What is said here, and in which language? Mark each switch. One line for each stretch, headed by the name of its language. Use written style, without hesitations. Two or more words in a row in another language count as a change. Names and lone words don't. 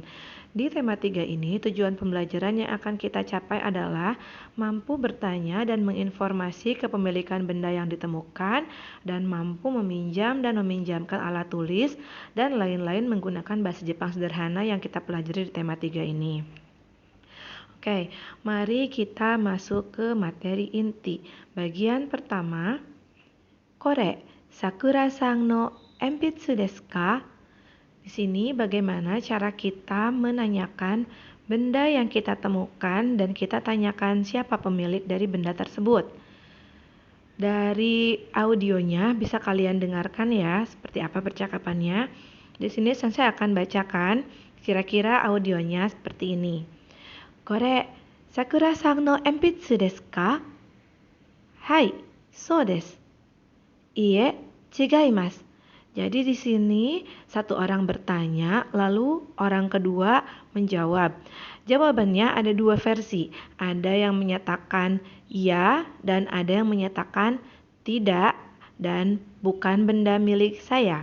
Indonesian: Di tema 3 ini, tujuan pembelajaran yang akan kita capai adalah mampu bertanya dan menginformasi kepemilikan benda yang ditemukan, dan mampu meminjam dan meminjamkan alat tulis, dan lain-lain menggunakan bahasa Jepang sederhana yang kita pelajari di tema 3 ini. Oke, mari kita masuk ke materi inti. Bagian pertama,
Japanese: これ、さくらさんのえんぴつですか?
Indonesian: Di sini bagaimana cara kita menanyakan benda yang kita temukan dan kita tanyakan siapa pemilik dari benda tersebut. Dari audionya bisa kalian dengarkan ya, seperti apa percakapannya. Di sini saya akan bacakan kira-kira audionya seperti ini.
Japanese: これ、さくらさんのえんぴつですか? はい、そうです. いいえ、ちがいます.
Indonesian: Jadi di sini satu orang bertanya, lalu orang kedua menjawab. Jawabannya ada dua versi. Ada yang menyatakan iya dan ada yang menyatakan tidak dan bukan benda milik saya.